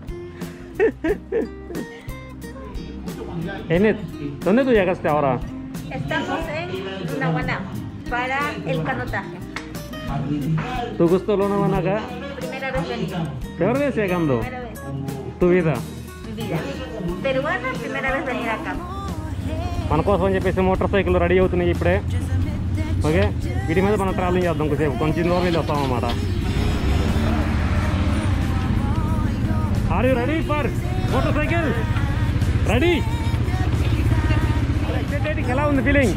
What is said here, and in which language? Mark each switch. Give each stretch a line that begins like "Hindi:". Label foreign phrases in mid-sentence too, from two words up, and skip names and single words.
Spanish: Enet, ¿dónde tú llegaste ahora? Estamos en Nahuaná para el canotaje. ¿Tu gusto Lonawana acá? Primera vez venido. ¿Peor vez llegando? Primera vez. ¿Tu vida? Mi vida. Peruana, primera vez venir acá.
Telugu: మన కోసం అని చెప్పేసి మోటార్ సైకిల్ రెడీ అవుతున్నాయి ఇప్పుడే. ఓకే, వీటి మీద మనం ట్రావెలింగ్ చేద్దాం కొంచెం దూరం వెళ్ళి వస్తాం అన్నమాట.
English: Are you ready for motorcycle? Ready? Excited,
Telugu: ఎలా ఉంది ఫీలింగ్?